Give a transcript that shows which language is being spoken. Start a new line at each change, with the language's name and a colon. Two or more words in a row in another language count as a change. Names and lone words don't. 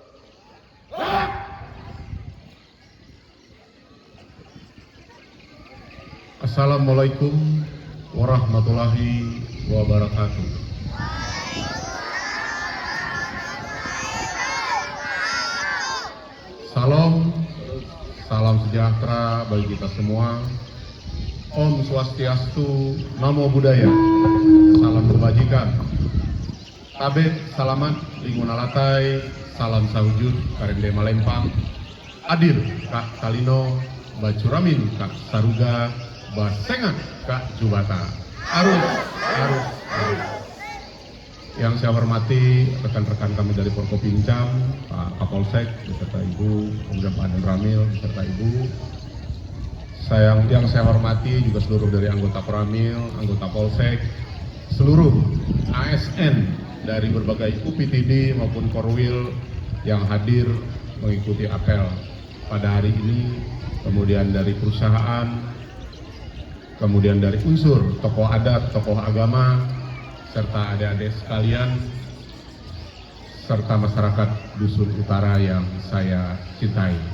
Arabic: السلام عليكم ورحمة الله وبركاته.
Indonesian: Salam sejahtera bagi kita semua.
Balinese: Om Swastiastu,
Pali: Namo Buddhaya,
Indonesian: salam kebajikan.
Kendayan: Tabet salamat, lingunalatai, salam sahujud, karende malempang. Adil, Kak Salino, Bacuramin, Kak Saruga, Basengat, Kak Jubata. Arus.
Indonesian: Yang saya hormati rekan-rekan kami dari Forkopincam, Pak Kapolsek beserta Ibu, kemudian Pak Dan Ramil beserta Ibu. Yang saya hormati juga seluruh dari anggota Koramil, anggota Polsek, seluruh ASN dari berbagai UPTD maupun Korwil yang hadir mengikuti apel pada hari ini, kemudian dari perusahaan, kemudian dari unsur tokoh adat, tokoh agama, serta adik-adik sekalian, serta masyarakat Dusun Utara yang saya cintai.